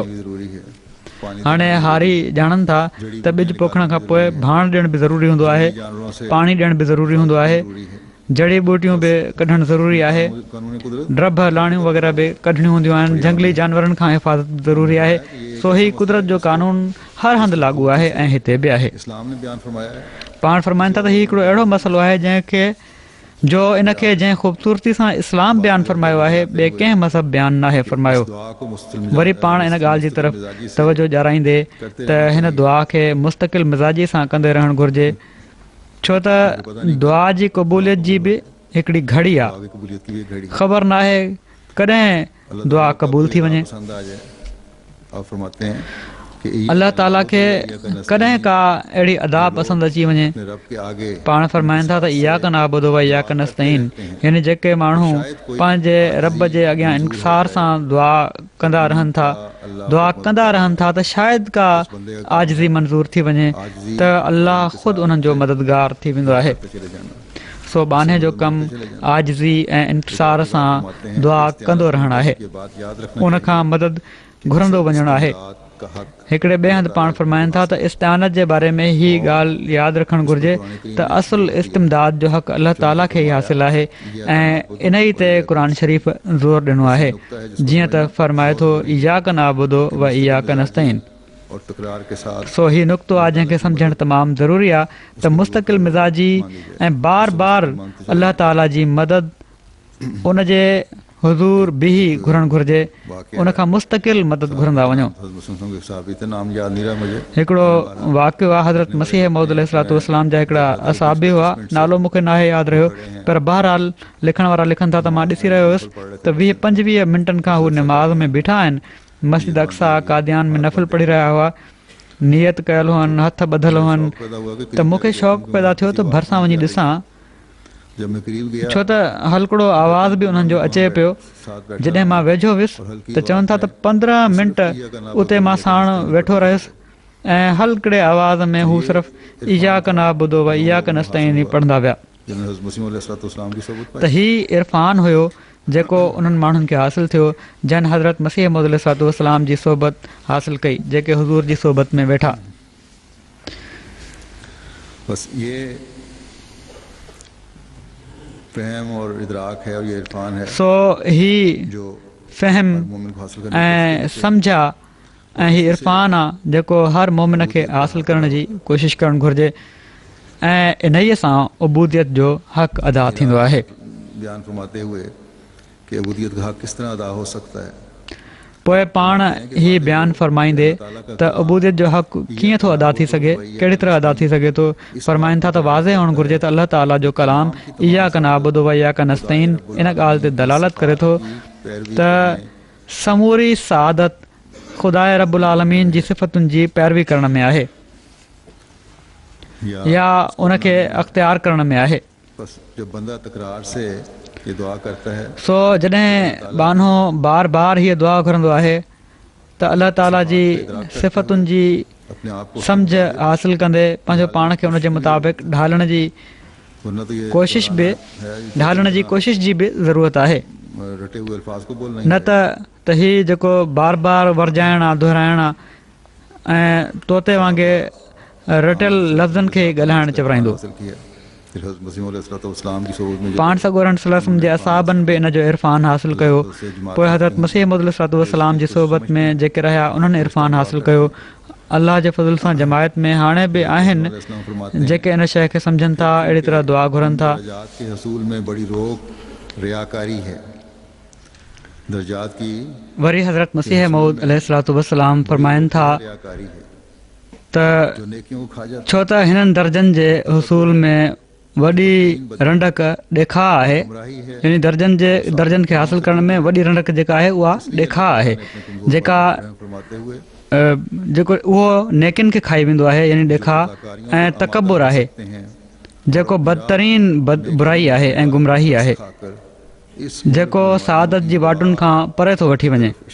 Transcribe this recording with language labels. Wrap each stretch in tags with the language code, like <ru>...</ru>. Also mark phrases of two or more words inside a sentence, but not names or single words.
<sd>हाणे हारी ॼाणनि था त ॿिज पोखण खां पोइ भाण ॾियण बि ज़रूरी हूंदो आहे पाणी ॾियण बि ज़रूरी हूंदो आहे जड़ी बूटियूं बि कढणु ज़रूरी आहे,</sd> <ur>قانونی قدرت</ur> <sd>ड्रब लाणियूं वग़ैरह बि कढणियूं हूंदियूं आहिनि, जंगली जानवरनि खां हिफ़ाज़त ज़रूरी आहे। सो ही कुदरत जो कानून हर हंधि लागू आहे ऐं हिते बि आहे।</sd> <ur>اسلام نے بیان فرمایا ہے</ur> <sd>पाण फरमाइनि था त हीउ हिकिड़ो अहिड़ो मसइलो आहे जंहिंखे जो इनखे जंहिं ख़ूबसूरती सां इस्लाम बयानु फ़रमायो आहे ॿिए कंहिं मज़हब बयानु नाहे फ़रमायो।</sd> <ur>دعا کو مستقل</ur> <sd>वरी पाण इन ॻाल्हि जी तरफ़ तवजो ॾियाराईंदे त हिन दुआ खे मुस्तक़िल मिज़ाजी सां कंदे रहणु घुरिजे, छो त दुआ जी क़बूलियत जी बि हिकिड़ी घड़ी आहे।</sd> <ur>آگے قبولیت کی بھی ایک گھڑی</ur> <sd>ख़बर नाहे कॾहिं दुआ क़बूल थी वञे।</sd> <ur>پسند آ جائے۔ آپ فرماتے ہیں کہ</ur> <sd>अल्लाह ताला खे कॾहिं का अहिड़ी अदा पसंदि अची वञे।</sd> <ur>اپنے رب کے آگے</ur> <sd>पाण फरमाइनि था त</sd> <ar>إياك نعبد وإياك نستعين,</ar> <sd>यानी जेके माण्हू पंहिंजे रब जे अॻियां इंसार सां दुआ कंदा रहनि था त शायदि का आजिज़ी मंज़ूर थी वञे त अल्लाह ख़ुदि उन्हनि जो मददगार थी वेंदो आहे।</sd> <ur>چلے جانا.</ur> <sd>सो बाने जो कमु आजिज़ी ऐं इंसार सां दुआ कंदो रहणु आहे,</sd> <ur>یہ بات یاد رکھنا</ur> <sd>उनखां मदद घुरंदो वञणु आहे।</sd> <ur>کا حق</ur> <sd>हिकिड़े ॿिए हंधि पाण फरमाइनि था त इस्तिआनत जे बारे में हीअ ॻाल्हि यादि रखणु घुरिजे त असुलु इस्तिमदाद जो हक़ अल्लाह ताला खे ई हासिलु आहे ऐं इन ई ते क़ुर शरीफ़ ज़ोर ॾिनो आहे, जीअं त फरमाए थो</sd> <ar>إياك نعبد وإياك نستعين.</ar> <ur>اور تکرار کے ساتھ</ur> <sd>सो हीउ नुक़्तो आहे जंहिंखे सम्झणु तमामु ज़रूरी आहे त मुस्तक़िल मिज़ाजी ऐं बार बार अल्लाह ताला जी मदद उन जे हुज़ूर बिही घुरणु घुरिजे, उनखां मुस्तक़िल मदद घुरंदा वञो।</sd> <ur>کے صاحب اتنا نام یاد نہیں رہا مجھے.</ur> <sd>हिकिड़ो वाक़ियो आहे हज़रत मसीह मौद अलैहिस्सलाम जा हिकिड़ा असाबी हुआ, नालो मूंखे नाहे यादि रहियो, पर बहरहाल लिखण वारा लिखनि था त मां ॾिसी रहियो हुयुसि त 20-25 मिंटनि खां हू निमाज़ में बीठा आहिनि, मस्जिद अक्सा कादियान में नफ़िल पढ़ी रहिया हुआ, नियत कयल हुअनि, हथ ॿधल हुअनि, त मूंखे शौक़ु पैदा थियो त भरिसां वञी ॾिसां,</sd> <ur>جب میں قریب گیا</ur> <sd>छो त हल्कड़ो आवाज़ बि उन्हनि जो अचे पियो। जॾहिं मां वेझो वियुसि त चवनि था त 15 मिंट उते मां साण वेठो रहियुसि ऐं हल्कड़े आवाज़ में हू सिर्फ़ु</sd> <ar>إياك نعبد وإياك نستعين</ar> <sd>ई पढ़ंदा विया। त हीउ इरफ़ान हुयो जेको उन्हनि माण्हुनि खे हासिलु थियो जन हज़रत मसीह मौद अलैहिस्सलाम जी सोबत हासिलु कई, जेके हुज़ूर जी सोबत में वेठा।</sd> <ur>بس یہ فہم اور ادراک ہے اور یہ عرفان ہے</ur> <sd>सो ही जो फ़हम</sd> <ur>مومن کو حاصل کرنے</ur> <sd>ऐं सम्झा ऐं हीउ इरफ़ान आहे जेको हर मोमिन खे हासिलु करण जी कोशिशि करणु घुरिजे ऐं इन्हीअ सां उबूदियत जो हक़ अदा थींदो आहे।</sd> <ur>بیان فرماتے ہوئے کہ عبودیت کا حق کس طرح ادا ہو سکتا ہے.</ur> <sd>पोइ पाण हीउ बयानु फरमाईंदे त उबूदियत जो हक़ कीअं थो अदा थी सघे, कहिड़ी तरह अदा थी सघे थो, फरमाइनि था त वाज़े हुअणु घुरिजे त अल्लाह ताला जो कलाम</sd> <ar>إياك نعبد وإياك نستعين</ar> <sd>इन ॻाल्हि ते दलालत करे थो त समूरी सआदत ख़ुदा</sd> <ar>رب العالمين</ar> <sd>जी सिफ़तुनि जी पैरवी करण में आहे या उनखे अख़्तियार करण में आहे।</sd> <ur>بس جب بندہ تکرار سے یہ دعا کرتا ہے</ur> <sd>सो जॾहिं बानो बार बार हीअ दुआ घुरंदो आहे त अल्लाह ताला जी सिफ़तुनि जी</sd> <ur>اپنے آپ کو</ur> <sd>सम्झ हासिलु कंदे पंहिंजो पाण खे उन जे मुताबिक़ ढालण जी</sd> <ur>ورنہ تو یہ</ur> <sd>कोशिश जी बि ज़रूरत आहे,</sd> <ur>رٹے ہوئے الفاظ کو بولنا</ur> <sd>न त हीउ जेको बार बार वरजाइण आहे, दुहिराइण आहे ऐं तोते वांगुरु रटियल लफ़्ज़नि खे ॻाल्हाइणु चवराईंदो। पाण सॻोरन सल्लल्लाहु जे असाबनि बि इन जो इरफ़ान हासिलु कयो, पोइ हज़रत मसीह मौद अलैहिस्सलाम जी सोबत में जेके रहिया उन्हनि इरफ़ान हासिलु कयो। अल्लाह जे फज़ल सां जमायत में हाणे बि आहिनि जेके इन शइ खे सम्झनि था, अहिड़ी तरह दुआ घुरनि था।</sd> <ur>درجات کے حصول میں بڑی روک ریاکاری ہے. درجات کی</ur> <sd>वरी हज़रत मसीह मौद अलैहिस्सलाम फरमाइनि था</sd> <ur>ریاکاری ہے</ur> <sd>त</sd> <ur>جو نیکیوں کو کھا جاتا</ur> <sd>छो त हिननि दर्जनि जे हसूल में वॾी रंडक ॾेखा आहे, यानी दर्जनि खे हासिलु करण में वॾी रंडक जेका आहे उहा ॾेखा आहे, जेको उहो नेकिन खे खाई वेंदो आहे, यानी ॾेखा ऐं तकबुर आहे जेको बदतरीन बुराई आहे ऐं गुमराही आहे, जेको सआदत जी वाटुनि खां परे थो वठी वञे।</sd>